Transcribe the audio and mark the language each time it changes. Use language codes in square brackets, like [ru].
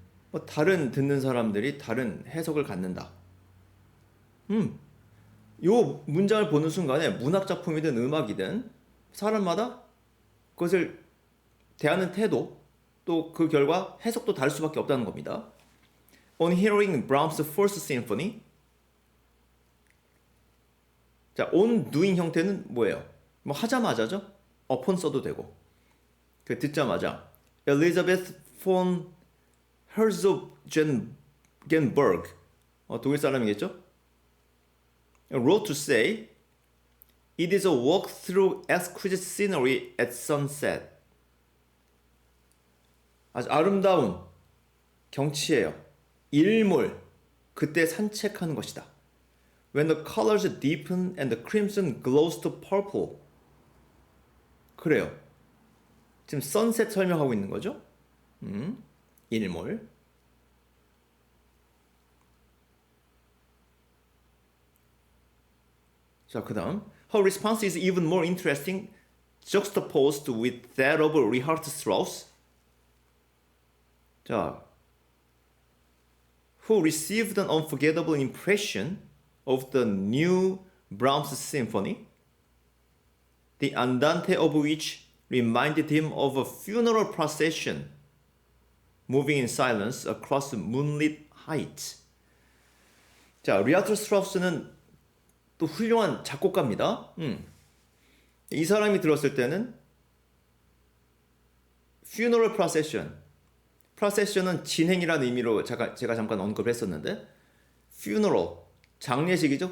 [ko] 뭐 다른 듣는 사람들이 다른 해석을 갖는다. 요 문장을 보는 순간에 문학 작품이든 음악이든 사람마다 그것을 대하는 태도 또 그 결과 해석도 다를 수밖에 없다는 겁니다. [en] On hearing Brahms' Fourth Symphony, [ko] 자, [en] on doing [ko] 형태는 뭐예요? 뭐 하자마자죠? upon 써도 되고. 그 듣자마자 Elizabeth von Herzogenburg, 독일 사람이겠죠? [en] wrote to say, it is a walk through exquisite scenery at sunset. [ko] 아주 아름다운 경치예요. 일몰, 그때 산책하는 것이다. [en] When the colors deepen and the crimson glows to purple. [ko] 그래요. 지금 sunset 설명하고 있는 거죠. 일몰. 자, 그 다음 [en] Her response is even more interesting juxtaposed with that of Richard Strauss. [ko] 자, [en] who received an unforgettable impression of the new Brahms symphony, the andante of which reminded him of a funeral procession moving in silence across moonlit heights. [ko] 자, 리하트 스트라우스는 또 훌륭한 작곡가입니다. 이 사람이 들었을 때는 funeral procession, procession은 진행이라는 의미로 제가 잠깐 언급을 했었는데 funeral, 장례식이죠.